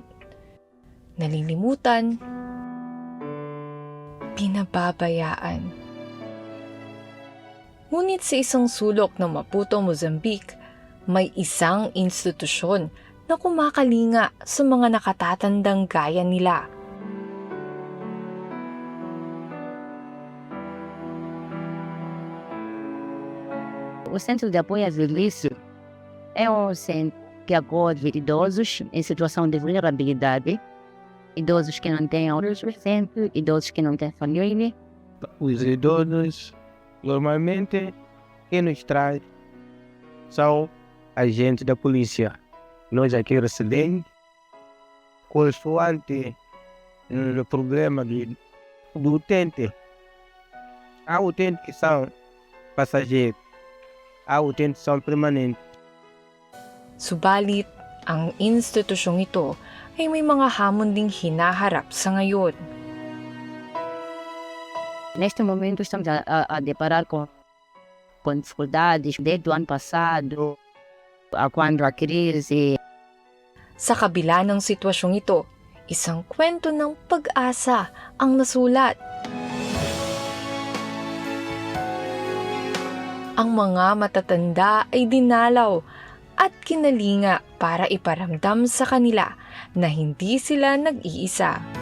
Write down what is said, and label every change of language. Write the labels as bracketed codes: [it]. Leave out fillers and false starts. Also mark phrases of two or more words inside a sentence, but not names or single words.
[tl] Nalilimutan, pinababayaan. Ngunit sa isang sulok ng Maputo, Mozambique, may isang institusyon na kumakalinga sa mga nakatatandang gaya nila. [pt] O Centro de Apoio à Velhice é um centro que acolhe idosos em situação de vulnerabilidade, idosos que não têm outros presentes, idosos que não têm família. Os idosos, normalmente, quem nos traz são agentes da polícia. Nós aqui recebemos, consoante o problema do utente. Há utentes que são passageiros, há utentes que são permanentes. [tl] Subalit, ang institusyong ito ay may mga hamon ding hinaharap sa ngayon. [pt] Neste momento estamos a deparar com dificuldades desde o ano passado, quando a crise. [tl] Sa kabila ng sitwasyong ito, isang kwento ng pag-asa ang nasulat. Ang mga matatanda ay dinalaw at kinalinga para iparamdam sa kanila na hindi sila nag-iisa.